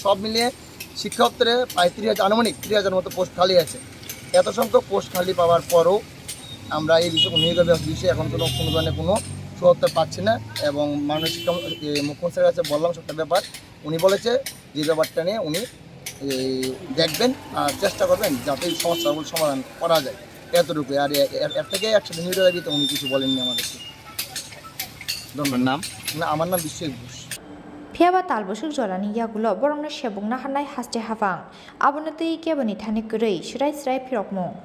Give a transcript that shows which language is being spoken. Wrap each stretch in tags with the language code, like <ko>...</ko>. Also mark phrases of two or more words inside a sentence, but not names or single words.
<bn>সব মিলিয়ে শিক্ষকদের প্রায় 30,000 আনুমানিক 30,000 মতো পোস্ট খালি আছে এত সংখ্যক পোস্ট খালি পাওয়ার পরও আমরা এই বিষয়ে নিয়োগের বিষয়ে এখন কোনো ধরনের কোনো সহায়তা পাচ্ছি না এবং মাননীয় মুখ্যমন্ত্রীর কাছে বললাম সবটা ব্যাপার উনি বলেছে যে ব্যাপারটা নিয়ে উনি দেখবেন আর চেষ্টা করবেন যাতে এই সমস্যাগুলো সমাধান করা যায় এতটুকু আর এর থেকে একসাথে নিয়োগের দাবিতে উনি কিছু বলেননি আমাদেরকে ধন্যবাদ নাম না আমার নাম বিশ্বজিৎ ঘোষ</bn> <trp>Phiaba talbusuk jolani yagulo borongno sebungna hanai haste hafang abonotei keboni thani kurei srai phirokmo</trp>